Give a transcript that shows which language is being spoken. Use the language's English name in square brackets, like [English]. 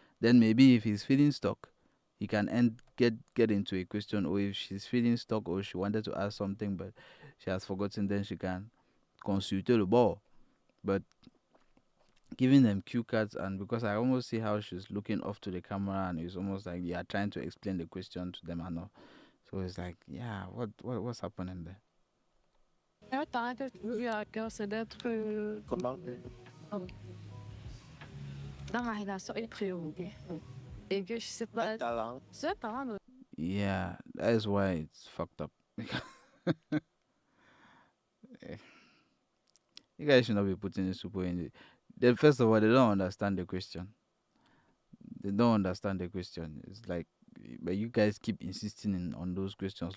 [English] Then maybe if he's feeling stuck, he can get into a question, or if she's feeling stuck or she wanted to ask something but she has forgotten, then she can [French] consulter le ball. [English] But giving them cue cards, and because I almost see how she's looking off to the camera and it's almost like you are trying to explain the question to them and all. So it's like, yeah, what's happening there? [French] Un talent que j'ai eu à cœur, c'est d'être Comment? dans ma relation et priorité. Et que je sais pas. Talent. C'est un talent. [English] Yeah, that is why it's fucked up. You guys should not be putting this people in the. Then first of all, they don't understand the question. They don't understand the question. It's like, but you guys keep insisting on those questions.